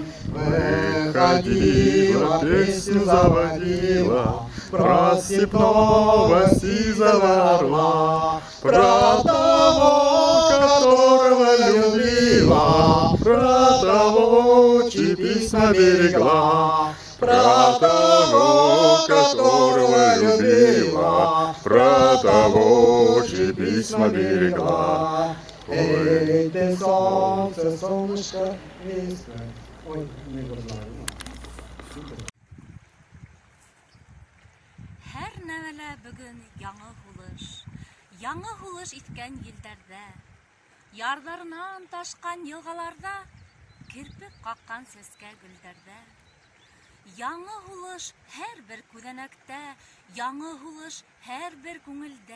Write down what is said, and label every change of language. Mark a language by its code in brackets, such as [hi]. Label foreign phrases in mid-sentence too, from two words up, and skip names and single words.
[ru] Выходила, песню заводила, про степного сизого орла, про того, которого любила, про того, чьи письма берегла, про того, которого любила, про того, чьи письма берегла. Эй, ты солнце, солнышко, весна. Ой, не знаю. [ba] Һәр нәмәлә бүген яңы һулыш иткән елдәрдә, ярҙарынан ташҡан йылғаларда, кирпек ҡаҡҡан сәскә гөлдәрҙә. Яңы һулыш һәр бер күҙәнәктә, яңы һулыш һәр бер күңелдә.